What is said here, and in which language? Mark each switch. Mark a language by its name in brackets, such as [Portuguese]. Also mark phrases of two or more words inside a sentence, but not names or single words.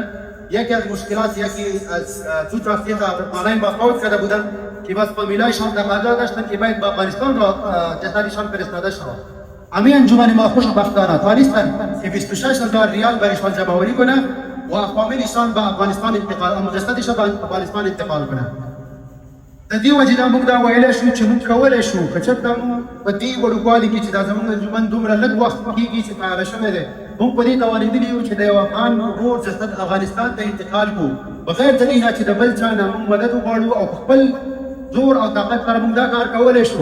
[Persian] یکی از مشکلات یکی از دو ترافیق افغانای ما فوت کرده بودن که بس فامیلایشان تقاضا داشتن که باید به افغانستان را جسدشان فرستاده شود. همین انجمن ما خوشبختانه توانستن که 26,000 ریال برایشان جمع‌آوری کنه و فامیلشان به افغانستان انتقال، جسدشان به افغانستان انتقال کنه. [Pashto] د دې وجې دا موږ دا ویلی شو چې موږ کولی شو که چېرته موږ په دې وړوکوالي کې چې دا زموږ انجمن دومره لږ وخت کېږي چې فعاله شوی دی، موږ په دې توانېدلي یو چې د یو افغان ورور جسد افغانستان ته انتقال کړو، بغیر د دې نه چې د بل چا نه موږ مدد وغواړو او په خپل زور او طاقت سره موږ دا کار کولی شو.